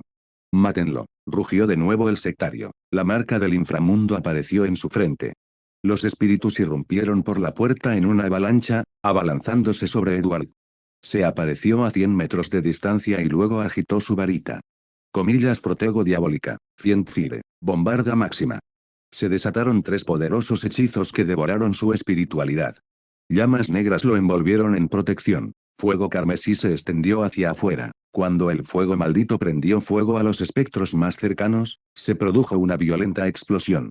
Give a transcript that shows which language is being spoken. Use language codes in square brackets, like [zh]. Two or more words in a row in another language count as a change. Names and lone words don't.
[es] Mátenlo, rugió de nuevo el sectario. La marca del inframundo apareció en su frente. Los espíritus irrumpieron por la puerta en una avalancha, abalanzándose sobre Edward. Se apareció a 100 metros de distancia y luego agitó su varita. Comillas, protego diabólica, Fiendfire, bombarda máxima. Se desataron 3 poderosos hechizos que devoraron su espiritualidad. Llamas negras lo envolvieron en protección. Fuego carmesí se extendió hacia afuera. Cuando el fuego maldito prendió fuego a los espectros más cercanos, se produjo una violenta explosión.